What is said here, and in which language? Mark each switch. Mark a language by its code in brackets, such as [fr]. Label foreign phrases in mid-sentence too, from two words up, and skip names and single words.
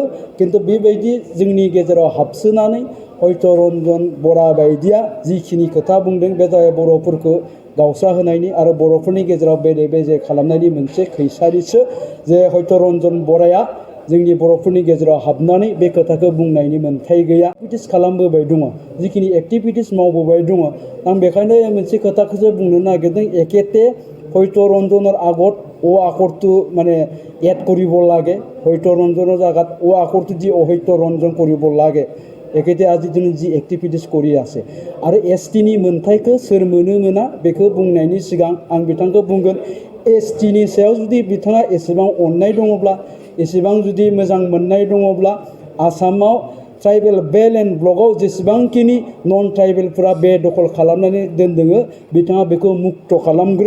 [brx] खिन्थु बेबायदि जोंनि गेजेराव हाबसोनानै सत्यरन्जन बरा बायदिया जिखिनि खोथा बुंदों, बे जाबाय बर'फोरखौ गावस्रा होनायनि आरो बर'फोरनि गेजेराव बेले बेजे खालामनायनि मोनसे खैसारिसो। जे सत्यरन्जन बराया जोंनि बर'फोरनि गेजेराव हाबनानै बे खोथाखौ बुंनायनि मोन्थाय गैया। एक्टिभिटिस खालामबोबाय दङ, जिखिनि एक्टिभिटिस मावबोबाय दङ। आं बेखायनो मोनसे खोथाखौसो बुंनो नागिरदों, एखेते सत्यरन्जনৰ [as] আগত ও আখৰটো মানে এড কৰিব লাগে। সত্যৰঞ্জনৰ জাগাত ও আখৰটো দি অসত্যৰঞ্জন কৰিব লাগে। একেতে আজি দিনে যি एक्टिभिटिस কৰি আছে [brx] आरो एसटिनि मोन्थायखौ सोर मोनो मोना बेखौ बुंनायनि सिगां आं बिथांखौ बुंगोन, एसटिनि सायाव जुदि बिथाङा एसेबां अननाय दङब्ला, एसेबां जुदि मोजां मोननाय दङब्ला, आसामाव [en] tribal belt and block [brx] जेसेबांखिनि [en] non tribal [brx] बे दखल खालामनानै दोनदों, बिथाङा बेखौ मुक्त खालामग्रो।